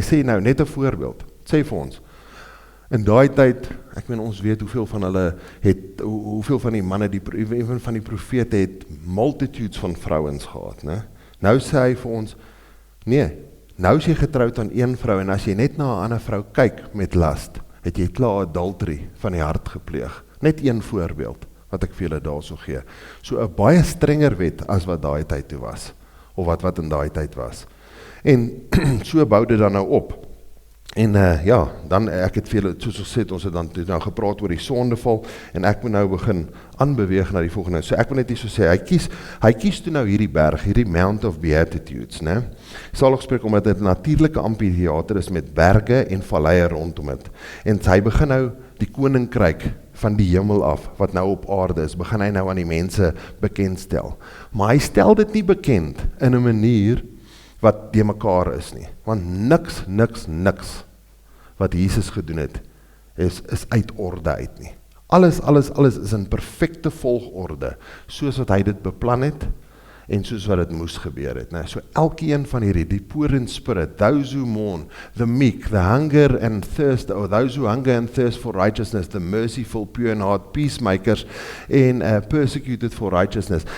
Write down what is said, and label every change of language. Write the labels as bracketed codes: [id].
[af] Hy sê nou, net 'n voorbeeld, sê vir ons, in daai tyd, ek meen ons weet hoeveel van hulle het, hoeveel van die manne, even van die profete het multitudes van vrouens gehad, nou sê hy vir ons, nee, nou is jy getroud aan een vrou, en as jy net na 'n ander vrou kyk met last, het jy klaar adultery van die hart gepleeg. Net een voorbeeld, wat ek vir julle daarso gee. So 'n baie strenger wet, as wat daai tyd toe was, of wat in daai tyd was. En so bou dit dan nou op. En ja, dan, ek het vir julle, soos gesê, ons het dan gepraat oor die sondeval, en ek moet nou begin aanbeweeg na die volgende. So ek wil net so sê, hy kies toe nou hierdie berg, hierdie Mount of Beatitudes, Salig spreek omdat dit 'n natuurlike amfitheater is met berge en valleie rondom dit. En hy begin nou die koninkryk van die hemel af, wat nou op aarde is, begin hy nou aan die mense bekendstel. Maar hy stel dit nie bekend in 'n manier wat die mekaar is nie. Want niks wat Jesus gedoen het, is uit orde uit nie. Alles is in perfekte volgorde, soos wat hy dit beplan het, en soos wat dit moes gebeur het. So elkeen van hierdie, die [en] poor in spirit, those who mourn, the meek, the hunger and thirst, or those who hunger and thirst for righteousness, the merciful, pure in heart, peacemakers, en persecuted for righteousness.